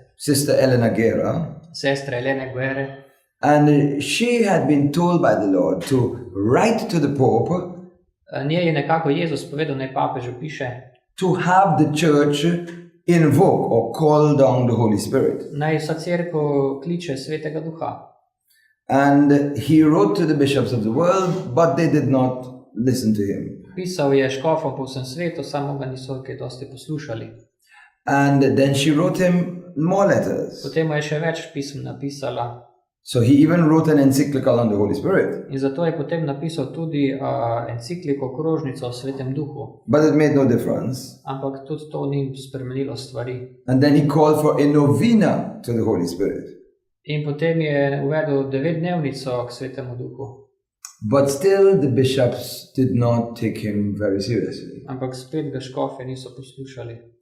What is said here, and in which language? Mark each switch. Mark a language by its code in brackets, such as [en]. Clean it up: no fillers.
[en] Sister Elena Guerra, [sl] sestre Elene Guerre, [en] and she had been told by the Lord to write to the Pope [sl] njej je nekako Jezus povedal, naj papežu piše, [en] to have the church invoke or call down the Holy Spirit. [sl] naj vsa cerkev kliče Svetega Duha. [en] And he wrote to the bishops of the world, but they did not listen to him. [sl] Pisal je škofom po vsem svetu, samo ga niso kaj dosti poslušali. [en] And then she wrote him more letters. [sl] Potem mu je še več pism napisala [en] So he even wrote an encyclical on the Holy Spirit. [sl] in zato je potem napisal tudi encikliko, krožnico o Svetem Duhu. [en] But it made no difference. [sl] Ampak tudi to ni spremenilo stvari. [en] And then he called for a novena to the Holy Spirit. [sl] In potem je uvedel 9-dnevnico k Svetemu Duhu. [en] But still the bishops did not take him very seriously. [sl] Ampak spet ga škofje niso poslušali.